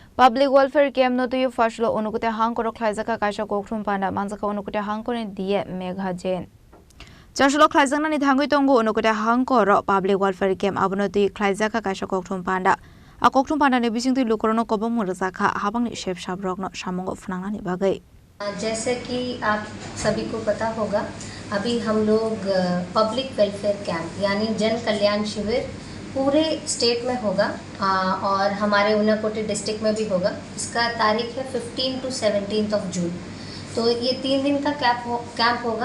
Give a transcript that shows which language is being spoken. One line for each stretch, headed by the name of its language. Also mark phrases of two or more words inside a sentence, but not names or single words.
English: Public welfare camp
Kok Borok: no tuyu fashlo onukute hangkoro khlaijaka kaisa kokthum pana manjaka onukute hangkone die megha jen. Chashlo khlaijana ni thangui tongo onukute hangkoro
English: public welfare camp
Kok Borok: abono tuyu khlaijaka kaisa kokthum panda. A kokthum panda ne bisingtu lukorono kobong murjaka habangni shep shabrokno samongo phanangna ni bagai.
Hindi: जैसे कि आप सभी को पता होगा, अभी हम लोग
English: public welfare camp
Hindi: यानी जन कल्याण शिविर पूरे स्टेट में होगा और हमारे ऊनाकोटी डिस्ट्रिक्ट में भी होगा। इसका तारीख है 15 to 17 जून। तो ये 3 दिन का कैंप होगा।